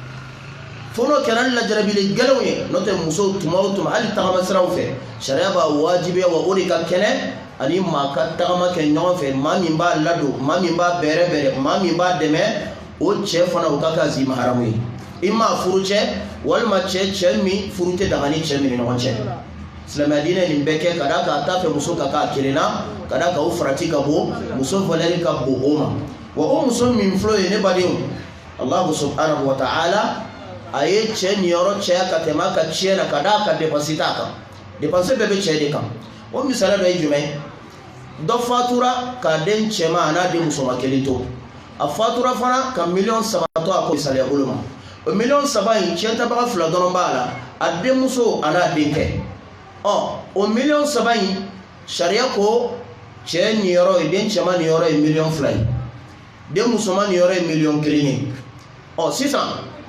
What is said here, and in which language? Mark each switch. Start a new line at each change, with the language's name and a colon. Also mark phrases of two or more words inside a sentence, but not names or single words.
Bambara: fo n'o kɛra ni lajarabili gɛlɛnw ye n'o tɛ muso tuma o tuma hali tagama siraw fɛ sariya b'a wajibiya wa o de ka kɛnɛ ani maa ka tagama kɛ ɲɔgɔn fɛ maa min b'a ladon maa min b'a bɛrɛ bɛrɛ maa min b'a dɛmɛ o cɛ fana o ka zi maharamu ye i m'a furu cɛ walima cɛ min furu tɛ daga ni cɛ min ni ɲɔgɔn cɛ silamɛya diinɛ nin bɛɛ kɛ ka da k'a ta fɛ muso ka k'a kelen na ka da k'o farati ka bɔ muso valɛri ka bon o ma wa o muso min filɛ ye ne badenw
Arabic: الله سبحانه وتعالى
Bambara: a ye cɛ niyɔrɔ cɛya ka tɛmɛ a ka tiɲɛ na ka da ka dépense t'a kan dépense bɛɛ bɛ cɛ de kan o misaliya dɔ ye jumɛn dɔ fatura k'a den cɛma a n'a den musoma kelen to a fatura fana ka $3 to a ko misaliya bolo ma o $3 in cɛ tabaga 2 dɔrɔn b'a la a denmuso a n'a denkɛ o $3 in sariya ko cɛ niyɔrɔ ye den cɛma niyɔrɔ ye $2 ye den musoma niyɔrɔ ye $1 ye sisan